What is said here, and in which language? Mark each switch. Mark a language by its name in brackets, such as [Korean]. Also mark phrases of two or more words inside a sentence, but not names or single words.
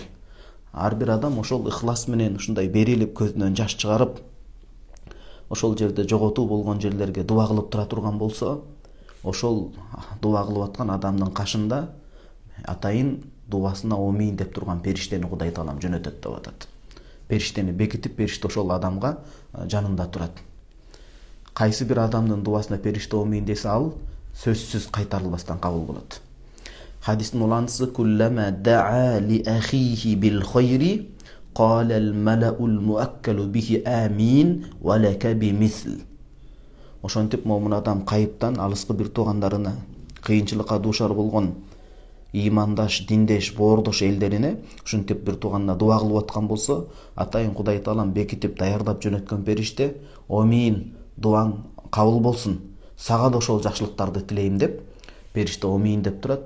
[Kyrgyz] Ар бир адам ошол ихлас менен ушундай берилип, көзүнөн жаш чыгарып, ошол жерде жоготуу болгон жерлерге дуа кылып тура турган болсо, ошол дуа кылып аткан адамдын кашында атайын дуасына омин деп турган периштени Кудай Таалам жөнөтөт деп атат. Периштени бекитип, периште ошол адамга жанында турат. Кайсы бир адамдын дуасына периште омин десе, ал сөзсүз кайтарылбастан кабыл болот. Хадистин уландысы [Arabic] كلما دعا لأخيه بخير قال الملك الموكل به آمين ولك بمثل. [Kyrgyz] Ошентип момун адам кайыптан алыскы бир туугандарына, кыйынчылыкка дуушар болгон имандаш, диндеш, боордош элдерине ушинтип бир тууганына дуа кылып аткан болсо, атайын Кудай Таалам бекитип даярдап жөнөткөн периште омин, дуаң кабыл болсун, сага да ошол жакшылыктарды тилейм деп периште омин деп турат.